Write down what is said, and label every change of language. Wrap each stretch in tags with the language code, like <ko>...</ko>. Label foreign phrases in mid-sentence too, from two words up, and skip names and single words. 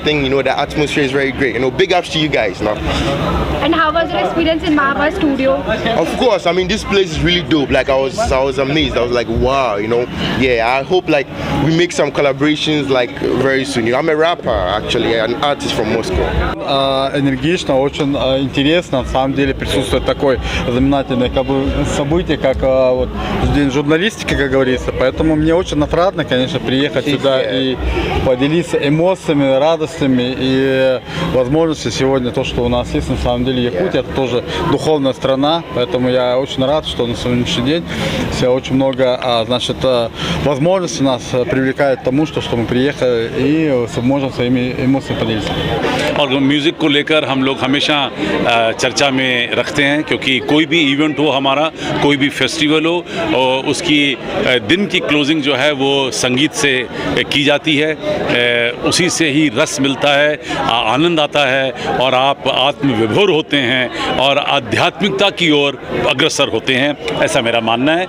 <en>The atmosphere is very great. Big ups to you guys. And how was your experience in Marva Studio? Of course, this place is really dope. Like I was amazed. I was like, wow, I hope like we make some collaborations like very soon. I'm a rapper actually, an artist from Moscow.</en> <ru>Энергично, очень интересно. На самом деле присутствует такое знаменательное событие, как день журналистики, как говорится. Поэтому мне очень отрадно, конечно, приехать сюда и поделиться эмоциями, радостью удовольствиями и возможности. Сегодня то, что у нас есть, на самом деле Якутия, это тоже духовная страна, поэтому я очень рад, что на сегодняшний день очень много, возможностей нас привлекает к тому, что мы приехали и можем своими эмоциями поделиться.</ru> <hi>और म्यूज़िक को लेकर हम लोग हमेशा चर्चा में रखते हैं, क्योंकि कोई भी इवेंट हो हमारा, कोई भी फेस्टिवल हो, और उसकी दिन की क्लोजिंग जो है वो संगीत से की जाती है। उसी से ही रस मिलता है, आनंद आता है और आप आत्मविभोर होते हैं और आध्यात्मिकता की ओर अग्रसर होते हैं, ऐसा मेरा मानना है।</hi>